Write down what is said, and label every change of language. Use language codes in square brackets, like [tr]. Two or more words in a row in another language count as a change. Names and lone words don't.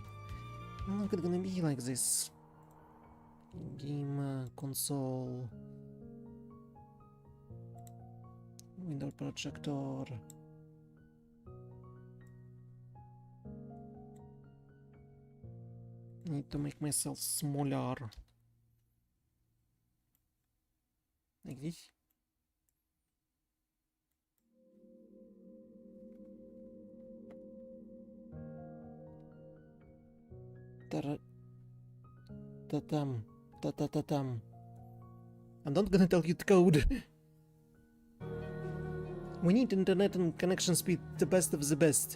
[en] How long it gonna be like this? Game console, window projector. Need to make myself smaller. Like this. Ta-tam. Ta-ta-ta-tam. I'm not gonna tell you the code. We need internet and connection speed the best of the best.